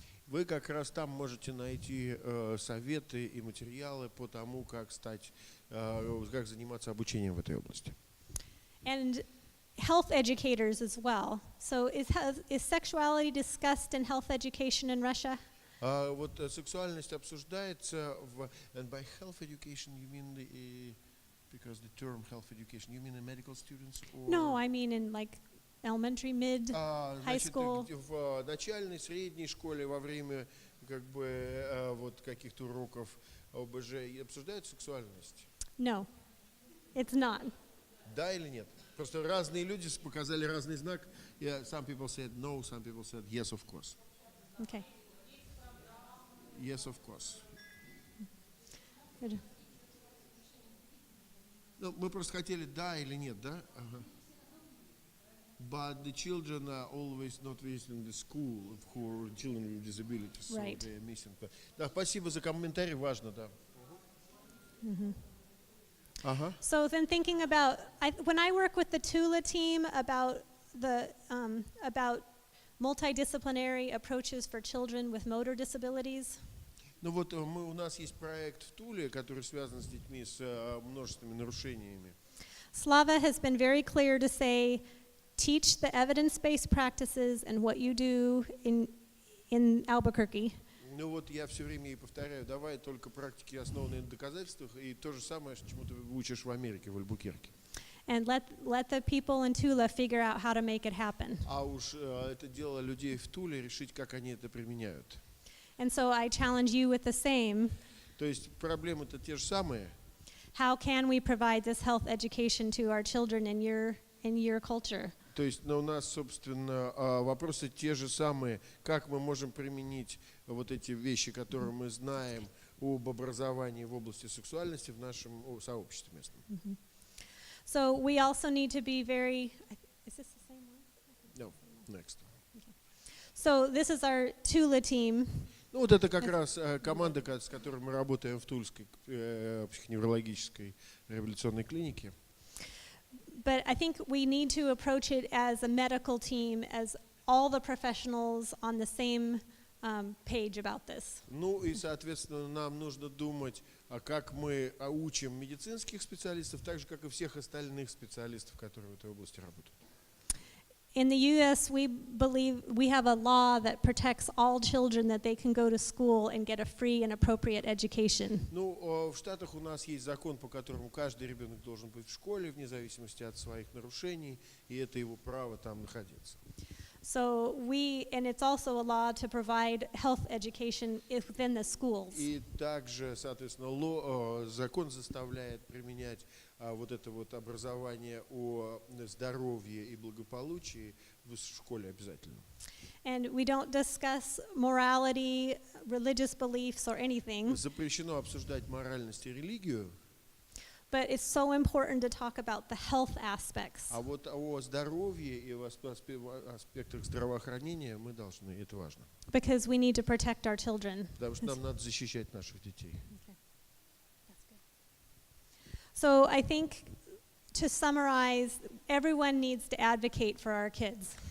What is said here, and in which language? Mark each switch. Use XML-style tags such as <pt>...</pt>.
<ru>Вы как раз там можете найти советы и материалы по тому, как заниматься обучением в этой области.</ru> <en>And health educators as well. So is sexuality discussed in health education in Russia?</en> <ru>Вот сексуальность обсуждается</ru> <en>and by health education you mean because the term health education, you mean in medical students? Or? No, I mean in like elementary, mid, high school.</en> <ru>В начальной, средней школе во время вот каких-то уроков ОБЖ обсуждают сексуальность?</ru> <en>No, it's not.</en> <ru>Да или нет? Просто разные люди показали разный знак.</ru> <en>Some people said no, some people said yes, of course. Okay. Yes, of course. Good.</en> <ru>Ну, мы просто хотели да или нет, да? Ага.</ru> <en>But the children are always not visiting the school for children with disabilities, Right. so they are missing.</en> <ru>Да, спасибо за комментарий, важно, да. Mm-hmm. Ага.</ru> <en>So then thinking about, when I work with the Tula team about about multidisciplinary approaches for children with motor disabilities.</en> <ru>Ну вот у нас есть проект в Туле, который связан с детьми с множественными нарушениями.</ru> <en>Slava has been very clear to say, teach the evidence-based practices and what you do in Albuquerque.</en> <ru>Ну вот я все время и повторяю, давай только практики, основанные на доказательствах, и то же самое, чему ты учишь в Америке, в Альбукерке.</ru> <en>And let the people in Tula figure out how to make it happen.</en> <ru>А уж это дело людей в Туле решить, как они это применяют.</ru> <en>And so I challenge you with the same.</en> <ru>То есть проблемы-то те же самые.</ru> <en>How can we provide this health education to our children in your culture?</en> <ru>То есть у нас, собственно, вопросы те же самые. Как мы можем применить вот эти вещи, которые мы знаем об образовании в области сексуальности в нашем сообществе местном? Mm-hmm.</ru> <en>So we also need to be very. Is this the same one? No, next. Okay. So this is our Tula team.</en> <ru>Ну вот это как раз команда, с которой мы работаем в Тульской психоневрологической реабилитационной клинике.</ru> <en>But I think we need to approach it as a medical team, as all the professionals on the same page about this.</en> <ru>Ну и, соответственно, нам нужно думать, как мы учим медицинских специалистов, так же, как и всех остальных специалистов, которые в этой области работают.</ru> <en>In the U.S., we believe we have a law that protects all children, that they can go to school and get a free and appropriate education.</en> <ru>Ну, в Штатах у нас есть закон, по которому каждый ребенок должен быть в школе, вне зависимости от своих нарушений, и это его право там находиться.</ru> <en>So and it's also a law to provide health education within the schools.</en> <ru>И также, соответственно, закон заставляет применять вот это вот образование о здоровье и благополучии в школе обязательно.</ru> <en>And we don't discuss morality, religious beliefs, or anything.</en> <ru>Запрещено обсуждать моральность и религию.</ru> <en>But it's so important to talk about the health aspects.</en> <ru>А вот о здоровье и аспектах здравоохранения мы должны, это важно.</ru> <en>Because we need to protect our children.</en> <ru>Потому что нам надо защищать наших детей.</ru> <en>So I think, to summarize, everyone needs to advocate for our kids.</en>